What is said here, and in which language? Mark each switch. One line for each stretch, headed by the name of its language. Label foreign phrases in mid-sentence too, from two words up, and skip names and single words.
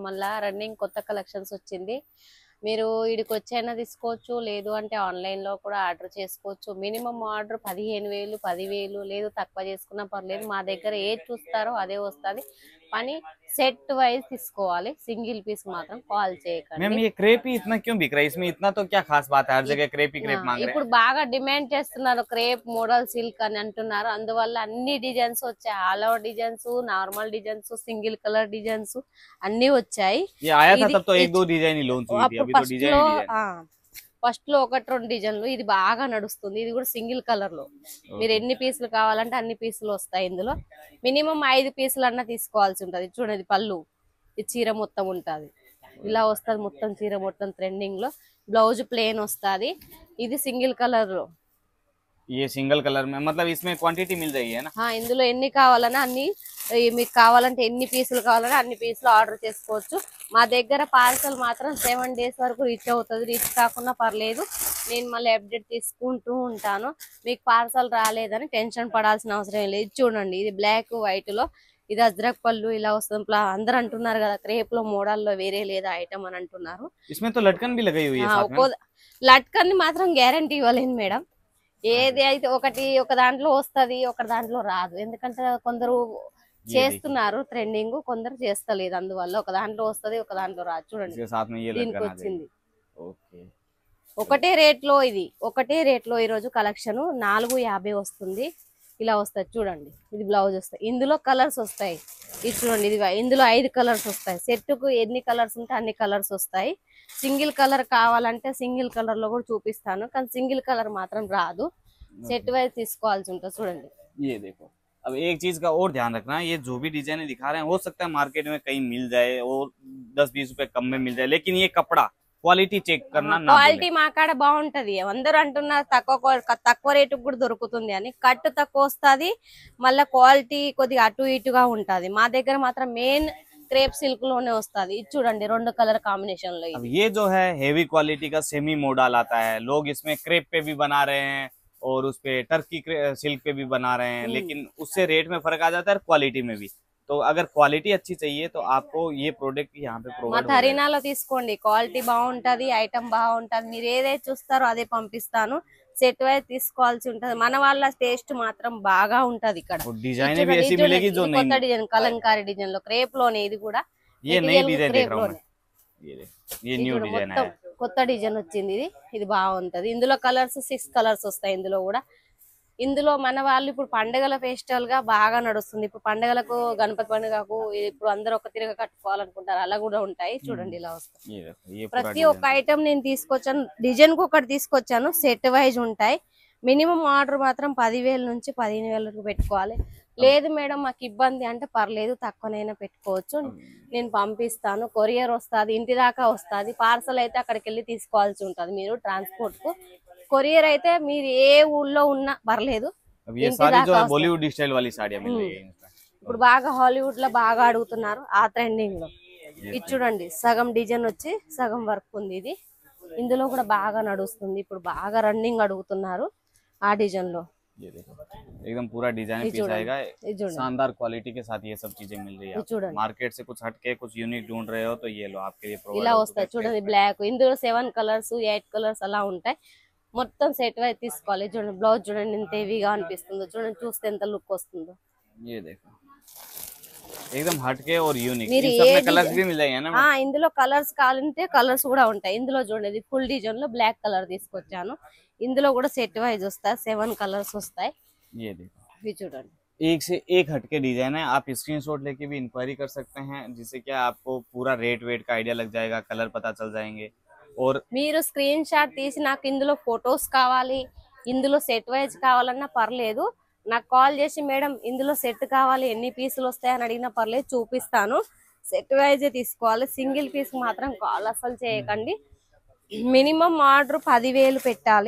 Telugu: మళ్ళా రన్నింగ్ కొత్త కలెక్షన్స్ వచ్చింది. మీరు ఈడికి వచ్చైనా తీసుకోవచ్చు, లేదు అంటే ఆన్లైన్ లో కూడా ఆర్డర్ చేసుకోవచ్చు.
English: minimum order
Telugu: 15,000 10,000 లేదు, తక్కువ చేసుకున్నా పర్లేదు. మా దగ్గర ఏది చూస్తారో అదే వస్తుంది. పని
English: set wise
Telugu: తీసుకోవాలి,
English: single piece
Telugu: మాత్రం కాల్ చేయకండి.
Hindi: मैम ये क्रेप ही इतना क्यों बिक रहा है? इसमें इतना तो क्या खास बात है? हर जगह क्रेप ही ఆ, क्रेप मांग रहे
Telugu: ఇప్పుడు బాగా డిమాండ్ చేస్తున్నారు
English: crepe model silk
Telugu: అని అంటున్నారు. అందువల్ల అన్ని డిజైన్స్ వచ్చాయి.
English: all over designs, normal designs, single colour designs
Telugu: అన్ని వచ్చాయి.
Hindi: हैं। ये आया था
Telugu: ఇది
Hindi: तब तो एक दो डिजाइन ही लॉन्च हुई थी,
Telugu: అప్పుడు
Hindi: अभी तो
Telugu: ఫస్ట్
Hindi: डिजाइन
Telugu: లో
Hindi: ही डिजाइन।
Telugu: ఫస్ట్ లో ఒకటి రెండు డిజైన్లు, ఇది బాగా నడుస్తుంది. ఇది కూడా
English: single colour
Telugu: లో మీరు ఎన్ని పీసులు కావాలంటే అన్ని పీసులు వస్తాయి. ఇందులో మినిమం 5 పీసులు అన్నా తీసుకోవాల్సి ఉంటది. చూడండి పళ్ళు, ఈ చీర మొత్తం ఉంటది, ఇలా వస్తుంది. మొత్తం చీర మొత్తం ట్రెండింగ్ లో,
English: blouse plain
Telugu: వస్తుంది. ఇది
English: single colour
Telugu: లో.
Hindi: ये
English: single colour
Hindi: में मतलब इसमें क्वांटिटी मिल जाएगी है ना?
Telugu: ఇందులో ఎన్ని కావాలన్నా అన్ని, మీకు కావాలంటే ఎన్ని పీసులు కావాలన్నా అన్ని పీసులు ఆర్డర్ చేసుకోవచ్చు. మా దగ్గర పార్సల్ మాత్రం 7 days వరకు రీచ్ అవుతుంది. రీచ్ కాకుండా పర్లేదు, నేను మళ్ళీ అప్డేట్ తీసుకుంటూ ఉంటాను. మీకు పార్సల్ రాలేదని టెన్షన్ పడాల్సిన అవసరం లేదు. ఇది చూడండి, ఇది
English: black white
Telugu: లో, ఇది అజ్రక్ పళ్ళు ఇలా వస్తుంది. అందరు అంటున్నారు కదా క్రేప్ లో మోడల్లో వేరే లేదా ఐటమ్ అని అంటున్నారు.
Hindi: इसमें तो लटकन भी लगाई हुई है साथ में।
Telugu: లట్కన్ మాత్రం గ్యారంటీ ఇవ్వలేను మేడం. ఏది అయితే ఒక దాంట్లో వస్తది, ఒక దాంట్లో రాదు. ఎందుకంటే కొందరు చేస్తున్నారు ట్రెండింగ్, కొందరు చేస్తలేదు. అందువల్ల ఒక దాంట్లో వస్తది, ఒక దాంట్లో రాదు. చూడండి
Hindi: इसके साथ में ये
Telugu: దీనికి
Hindi: लटकन आ
Telugu: వచ్చింది
Hindi: जाएगी। ओके।
Telugu: ఒకటే రేట్ లో. ఇది ఒకటే రేట్ లో ఈ రోజు కలెక్షన్ 450 వస్తుంది. ఇలా వస్తుంది చూడండి. ఇది బ్లౌజ్ వస్తాయి, ఇందులో కలర్స్ వస్తాయి. ఇది చూడండి, ఇది ఇందులో 5 కలర్స్ వస్తాయి. సెట్ కు ఎన్ని కలర్స్ ఉంటే అన్ని కలర్స్ వస్తాయి.
English: single colour
Telugu: కావాలంటే
English: single colour
Telugu: లో కూడా చూపిస్తాను, కానీ
English: single colour
Telugu: మాత్రం రాదు.
English: set wise
Telugu: తీసుకోవాల్సి ఉంటుంది. చూడండి
Hindi: ये देखो, अब एक चीज का और ध्यान रखना, ये जो भी डिजाइन दिखा रहे हैं हो सकता है मार्केट में कहीं मिल जाए और 10-20 रुपए कम में मिल जाए, लेकिन ये कपड़ा
English: quality check
Hindi: करना ना
Telugu: క్వాలిటీ మా కాడ బాగుంటది. అందరూ అంటున్నారు తక్కువ రేటుకు కూడా దొరుకుతుంది అని. కట్ తక్కువ వస్తుంది, మళ్ళీ క్వాలిటీ కొద్దిగా అటు ఇటుగా ఉంటది. మా దగ్గర మాత్రం
English: main crepe silk
Telugu: లోనే వస్తుంది. ఇది చూడండి, 2
English: colour combination
Telugu: లో.
Hindi: अब ये जो है
English: heavy quality
Hindi: का
English: semi model
Hindi: आता है, लोग इसमें क्रेप पे भी बना रहे हैं और उस पे
English: Turkey silk
Hindi: पे भी बना रहे हैं, लेकिन उससे रेट में फर्क आ जाता है, क्वालिटी में भी। तो अगर क्वालिटी अच्छी चाहिए तो आपको ये प्रोडक्ट यहाँ पे
Telugu: మా
Hindi: प्रोवाइड हो जाएगा।
Telugu: ధరీనాలో తీసుకోండి, క్వాలిటీ బాగుంటది, ఐటమ్ బాగుంటది. మీరు ఏదైతే చూస్తారో అదే పంపిస్తాను.
English: set wise
Telugu: తీసుకోవాల్సి ఉంటది. మన వాళ్ళ టేస్ట్ మాత్రం బాగా ఉంటది. ఇక్కడ
Hindi: और डिजाइनें भी ऐसी मिलेगी जो
Telugu: కొత్త
Hindi: नहीं,
Telugu: డిజైన్, కలంకారీ డిజైన్ లో క్రేప్ లోనే. ఇది కూడా
Hindi: ये नई
Telugu: మెటీరియల్
Hindi: डिजाइन देख
Telugu: క్రేప్
Hindi: रहा हूँ
Telugu: లోనే.
Hindi: मैं। ये देखो, ये न्यू
Telugu: చూడు,
Hindi: डिजाइन
Telugu: మొత్తం
Hindi: है।
Telugu: కొత్త డిజైన్ వచ్చింది. ఇది బాగుంటది. ఇందులో కలర్స్ 6 కలర్స్ వస్తాయి. ఇందులో కూడా, ఇందులో మన వాళ్ళు ఇప్పుడు పండుగల ఫెస్టివల్ గా బాగా నడుస్తుంది. ఇప్పుడు పండుగలకు, గణపతి పండుగకు ఇప్పుడు అందరూ ఒక తిరగ కట్టుకోవాలనుకుంటారు, అలా కూడా ఉంటాయి. చూడండి ఇలా వస్తాయి.
Hindi: ये देखो, ये पूरा
Telugu: ప్రతి ఒక్క
Hindi: डिजाइन।
Telugu: ఐటమ్ నేను తీసుకొచ్చాను, డిజైన్ కు ఒకటి తీసుకొచ్చాను.
English: set wise
Telugu: ఉంటాయి.
English: minimum order
Telugu: మాత్రం 10,000 నుంచి 15,000 వరకు పెట్టుకోవాలి. లేదు మేడం మాకు ఇబ్బంది అంటే పర్లేదు, తక్కువనైనా పెట్టుకోవచ్చు, నేను పంపిస్తాను. కొరియర్ వస్తుంది, ఇంటి దాకా వస్తుంది. పార్సల్ అయితే అక్కడికి వెళ్ళి తీసుకోవాల్సి ఉంటది మీరు ట్రాన్స్పోర్ట్ కు. కొరియర్ అయితే మీరు ఏ ఊళ్ళో ఉన్నా పర్లేదు,
Hindi: अब ये
Telugu: ఇంటి
Hindi: सारी जो
Telugu: దాకా
Hindi: है
Telugu: వస్తది.
Hindi: बॉलीवुड स्टाइल वाली साड़ियाँ मिल रही है इसमें।
Telugu: ఇప్పుడు బాగా హాలీవుడ్ లో బాగా అడుగుతున్నారు, ఆ ట్రెండింగ్ లో. ఇది చూడండి, సగం డిజైన్ వచ్చి సగం వర్క్ ఉంది. ఇది ఇందులో కూడా బాగా నడుస్తుంది. ఇప్పుడు బాగా రన్నింగ్ అడుగుతున్నారు ఆ డిజైన్ లో.
Hindi: ये देखो, एकदम पूरा डिजाइन ये पीस
Telugu: చూడండి,
Hindi: आएगा,
Telugu: ఇది చూడండి,
Hindi: शानदार क्वालिटी के साथ ये सब चीजें मिल रही है
Telugu: ఇది
Hindi: आपको।
Telugu: చూడండి.
Hindi: मार्केट से कुछ हटके कुछ यूनिक ढूंढ रहे हो तो ये लो, आपके लिए प्रोवाइड
Telugu: ఇలా
Hindi: हो
Telugu: వస్తాయి.
Hindi: चुका है।
Telugu: చూడండి బ్లాక్, ఇందులో 7 కలర్స్ 8 కలర్స్ అలా ఉంటాయి. మొత్తం
English: set wise
Telugu: తీసుకోవాలి. చూడండి బ్లౌజ్ చూడండి ఎంత హెవీగా అనిపిస్తుందో. చూడండి, చూస్తే ఎంత లుక్ వస్తుందో.
Hindi: ये देखो, एकदम हटके और यूनिक।
Telugu: మీరు
Hindi: इन सब
Telugu: ఏ
Hindi: में कलर्स डिजाइन- भी मिल जाएंगे ना?
Telugu: ఇందులో కలర్స్ కావాలంటే కలర్స్ కూడా ఉంటాయి. ఇందులో చూడండి
English: full design
Telugu: లో
English: black colour
Telugu: తీసుకొచ్చాను. ఇందులో కూడా
English: set wise
Telugu: వస్తాయి, 7 కలర్స్ వస్తాయి.
Hindi: ये देखो,
Telugu: ఇవి చూడండి.
Hindi: एक से एक हटके डिजाइन है, आप स्क्रीनशॉट लेके भी इंक्वायरी कर सकते हैं, जिससे क्या आपको पूरा रेट वेट का आइडिया लग जाएगा, कलर पता चल जाएंगे। और
Telugu: మీరు
English: screen shot
Telugu: తీసి నాకు ఇందులో ఫొటోస్ కావాలి, ఇందులో
English: set wise
Telugu: కావాలన్నా పర్లేదు, నాకు కాల్ చేసి మేడం ఇందులో సెట్ కావాలి, ఎన్ని పీసులు వస్తాయని అడిగినా పర్లేదు, చూపిస్తాను.
English: set wise
Telugu: తీసుకోవాలి,
English: single piece
Telugu: మాత్రం కాల్ అసలు చేయకండి.
English: minimum order
Telugu: 10,000 పెట్టాలి.